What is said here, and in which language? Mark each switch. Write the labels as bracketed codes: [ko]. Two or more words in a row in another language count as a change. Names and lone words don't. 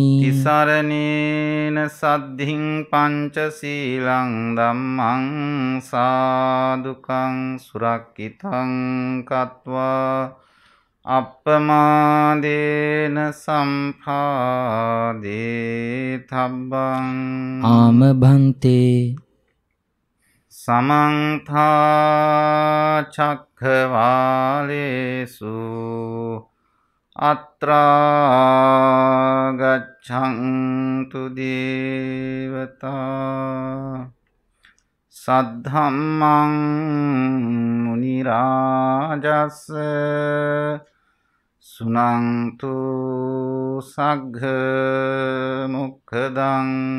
[pi] තිසරණේන සද්ධින් පංචශීලං ධම්මං සාදුකං සුරක්ඛිතං කତ୍වා අප්පමාදේන සම්පාදේ තබ්බං ආමභන්තේ සමන්ත චක්ඛවාලේසු අත්‍රා ගච්ඡන්තු දේවතා සද්ධම්මං මුනි රාජස් සුනන්තු සග්ග මොක්ඛදං